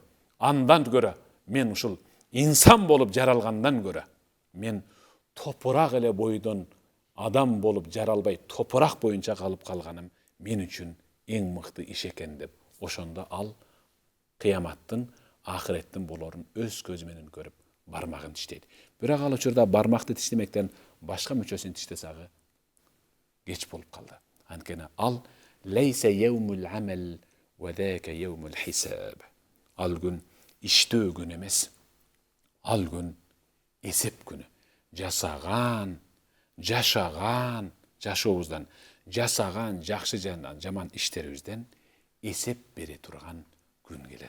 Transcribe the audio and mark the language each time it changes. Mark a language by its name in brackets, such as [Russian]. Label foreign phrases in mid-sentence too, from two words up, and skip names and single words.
[Kyrgyz] Андан көрө мен ушул инсан болуп жаралгандан көрө мен топурак эле бойдон адам болуп жаралбай топурак боюнча калып калганым мен үчүн эң мыкты иш экен деп, ошондо ал кыяматтын, ахиреттин болорун өз көзү менен көрүп бармагын тиштейт. Бирок ал учурда бармакты тиштемектен башка мүчөсүн тиштесагы кеч болуп калды. [Arabic] Анткени ал ليس يوم عمل وذاك يوم حساب. [Kyrgyz] Ал күн иштөө күнү эмес. Ал күн эсеп күнү. Жасаган, жашаган, жашообуздан жасаган жакшы жана жаман иштерибизден эсеп бере турган күн келет.